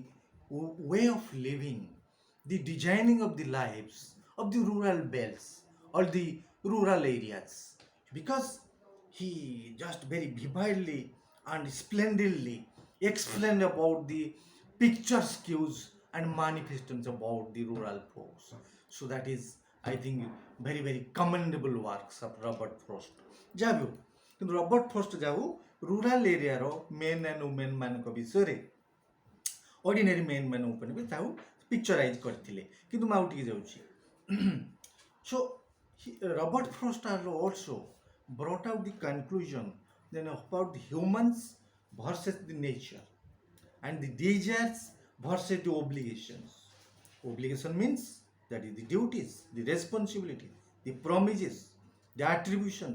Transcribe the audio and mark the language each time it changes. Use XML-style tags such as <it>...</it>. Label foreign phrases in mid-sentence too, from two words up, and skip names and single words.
<en>way of living, the designing of the lives of the rural belts or the rural areas, because he just very vividly and splendidly explained about the pictures cues and manifestations about the rural folks. So that is, I think, very commendable works of Robert Frost.</en> <or>ଯାହା କିନ୍ତୁ ରବର୍ଟ ଫ୍ରଷ୍ଟ ଯାଉ</or> <en>rural areas men and women</en> <or>ମାନଙ୍କ ବିଷୟରେ</or> <en>ordinary men</en> <or>ମାନ ଉପରେ ବି ତାକୁ ପିକ୍ଚରାଇଜ୍ କରିଥିଲେ, କିନ୍ତୁ ମୁଁ ଆଉ ଟିକେ ଯାଉଛି।</or> <en>So Robert Frost also brought out the conclusion then about the humans versus the nature and the desires versus the obligations. Obligation means that is the duties, the responsibilities, the promises, the attributions.</en>